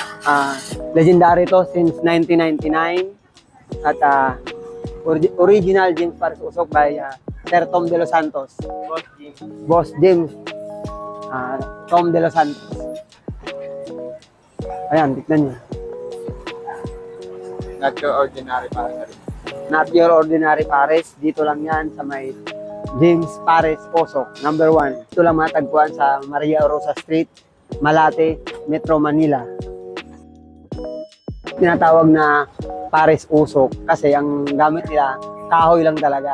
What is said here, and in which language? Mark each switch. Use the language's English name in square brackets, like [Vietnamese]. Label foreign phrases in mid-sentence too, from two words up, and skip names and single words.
[English] Legendary to since 1999. At original James Pares Usok by Sir Tom De Los Santos. Boss James. Tom De Los Santos. [Filipino] Ayan, tignan nyo. [English] Not your ordinary pares. Not your ordinary pares. [Filipino] Dito lang yan sa may James Pares Usok, number 1. Ito lang matagpuan sa Maria Rosa Street, Malate, Metro Manila. Tinatawag na Pares Usok kasi ang gamit nila, kahoy lang talaga.